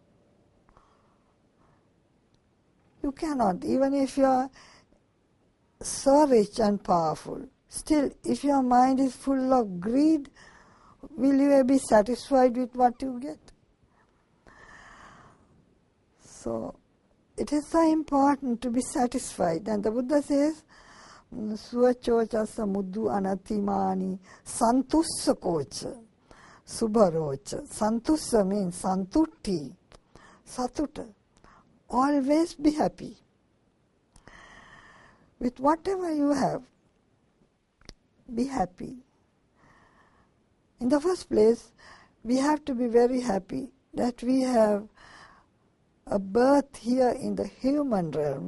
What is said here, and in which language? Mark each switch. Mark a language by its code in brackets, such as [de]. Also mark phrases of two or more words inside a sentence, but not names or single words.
[en] You cannot, even if you are so rich and powerful. Still, if your mind is full of greed, will you be satisfied with what you get? So, it is so important to be satisfied. And the Buddha says, [pi] Suvachocha samuddu anatimani santussa kocha subharocha. Santussa means santutti, satuta. [en] Always be happy with whatever you have. Be happy. In the first place, we have to be very happy that we have a birth here in the human realm.